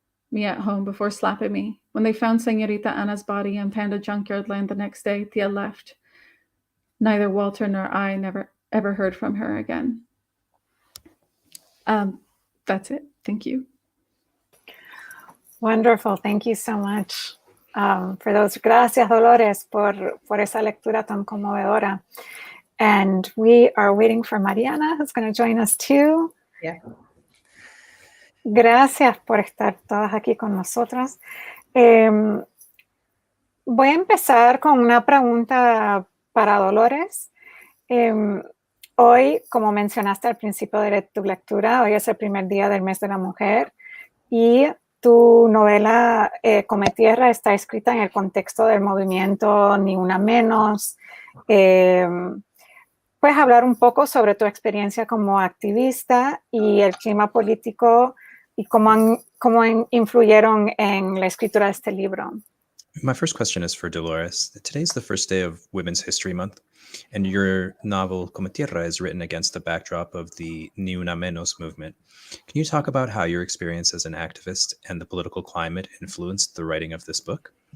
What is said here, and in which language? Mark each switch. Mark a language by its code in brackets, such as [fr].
[en] Me at home before slapping me. When they found Señorita Ana's body in Panda Junkyard land the next day, Tia left. Neither Walter nor I never ever heard from her again. That's it. Thank you. Wonderful. Thank you so much for those. [es] Gracias, Dolores, por esa lectura tan conmovedora. [en] And we are waiting for Mariana, who's going to join us too. Yeah. [es] Gracias por estar todas aquí con nosotras. Voy a empezar con una pregunta para Dolores. Hoy, como mencionaste al principio de tu lectura, hoy es el primer día del mes de la mujer y tu novela Cometierra está escrita en el contexto del movimiento Ni Una Menos. ¿Puedes hablar un poco sobre tu experiencia como activista y el clima político y cómo influyeron en la escritura de este libro? [en] My first question is for Dolores. Today's the first day of Women's History Month, and your novel Cometierra is written against the backdrop of the Ni Una Menos movement. Can you talk about how your experience as an activist and the political climate influenced the writing of this book?